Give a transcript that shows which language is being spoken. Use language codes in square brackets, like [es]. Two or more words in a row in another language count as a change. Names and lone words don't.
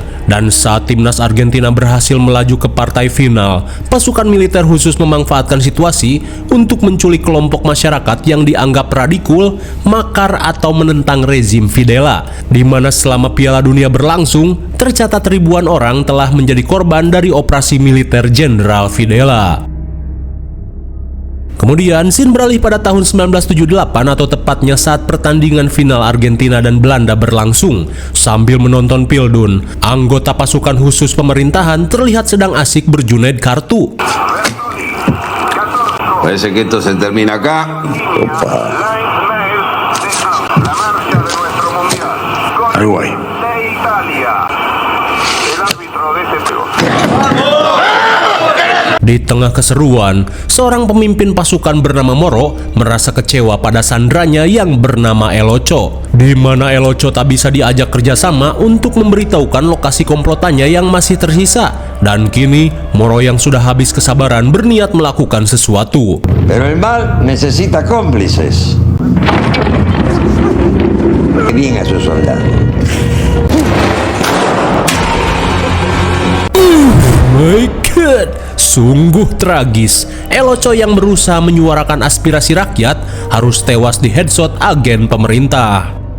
[id] Dan saat timnas Argentina berhasil melaju ke partai final, pasukan militer khusus memanfaatkan situasi untuk menculik kelompok masyarakat yang dianggap radikal, makar atau menentang rezim Videla, di mana selama Piala Dunia berlangsung, tercatat ribuan orang telah menjadi korban dari operasi militer Jenderal Videla. Kemudian, scene beralih pada tahun 1978 atau tepatnya saat pertandingan final Argentina dan Belanda berlangsung. Sambil menonton Pildun, anggota pasukan khusus pemerintahan terlihat sedang asik berjunaid kartu. [es] Parece que esto se termina acá. Opa. Uruguay. [id] Di tengah keseruan, seorang pemimpin pasukan bernama Moro merasa kecewa pada sandranya yang bernama El Ocho, di mana El Ocho tak bisa diajak kerjasama untuk memberitahukan lokasi komplotannya yang masih tersisa. Dan kini, Moro yang sudah habis kesabaran berniat melakukan sesuatu. [es] Pero el mal necesita cómplices. Bien a sus soldados. [en] My God, [id] sungguh tragis. El Ocho yang berusaha menyuarakan aspirasi rakyat harus tewas di headshot agen pemerintah.